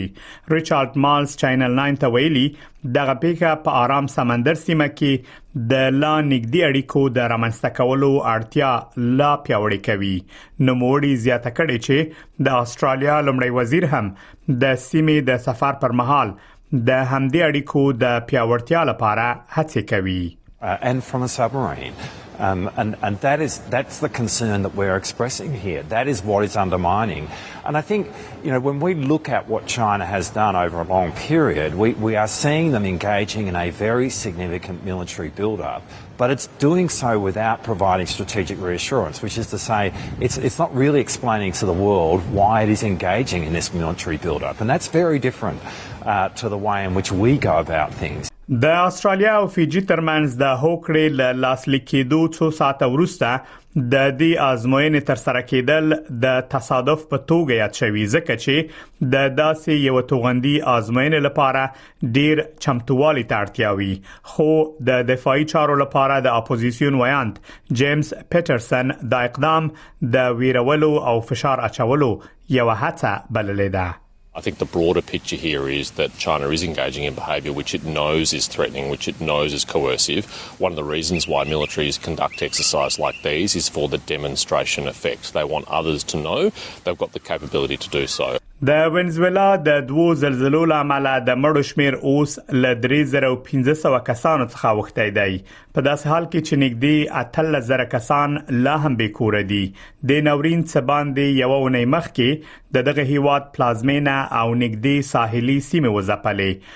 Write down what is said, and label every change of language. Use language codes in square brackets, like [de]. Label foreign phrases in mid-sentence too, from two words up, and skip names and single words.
[ps] ریچارډ مالز چینل 9 ته ویلي دغه پیښه په آرام سمندر سیمه کې د لا نږدې اړیکو د رامنځته کولو اړتیا لا پیاوړې کوي. نوموړي زیاته کړې چې د استرالیا لومړی وزیر هم د سیمې د سفر پر مهال د همدې اړیکو د پیاوړتیا لپاره هڅې کوي. [en] And from a submarine. And that's the concern that we're expressing here. That is what is undermining. And I think, when we look at what China has done over a long period, we are seeing them engaging in a very significant military build-up. But it's doing so without providing strategic reassurance, which is to say it's not really explaining to the world why it is engaging in this military build-up. And that's very different to the way in which we go about things. [ps] د استرالیا او فیجی ترمنځ د هوکړې له لاسلیک کېدو څو ساعته وروسته د دې آزموینې تر سره کېدل د تصادف په توګه یاد شوی ځکه چې د داسې یو توغندي آزموینې لپاره ډیر چمتووالي ته اړتیا وي. خو د دفاعي چارو لپاره د اپوزیسیون ویاند جیمز پیټرسن د اقدام د ویرولو او فشار اچولو یو هڅه بللې ده. [en] I think the broader picture here is that China is engaging in behaviour which it knows is threatening, which it knows is coercive. One of the reasons why militaries conduct exercises like these is for the demonstration effect. They want others to know they've got the capability to do so. [ps] د وینزویلا د دوو زلزلو لامل د مړو شمیر اوس ل 3500 کسانو څخه وښتی دی. په داسې حال کې چې نږدې 18000 کسان لا هم بې کوره دي. د ناورین څخه باندې یو اونۍ مخکې دغه هیواد پلازمینه او نږدې ساحلي سیمه وځپلې.